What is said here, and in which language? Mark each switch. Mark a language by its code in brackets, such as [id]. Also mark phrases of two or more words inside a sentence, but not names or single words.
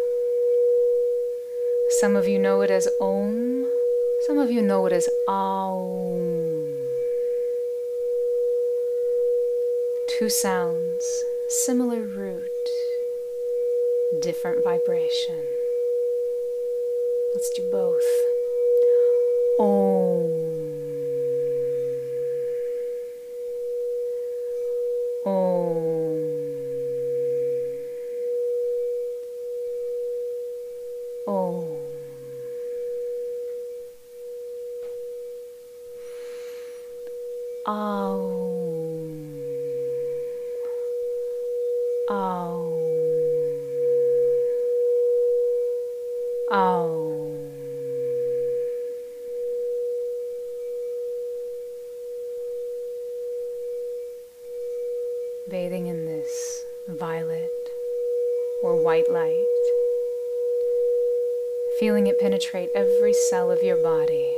[en] Some of you know it as Om, some of you know it as Aum. Two sounds, similar root, different vibration. Let's do both. Om. Om. Om. Aum. Aum. Aum. Bathing in this violet or white light, feeling it penetrate every cell of your body.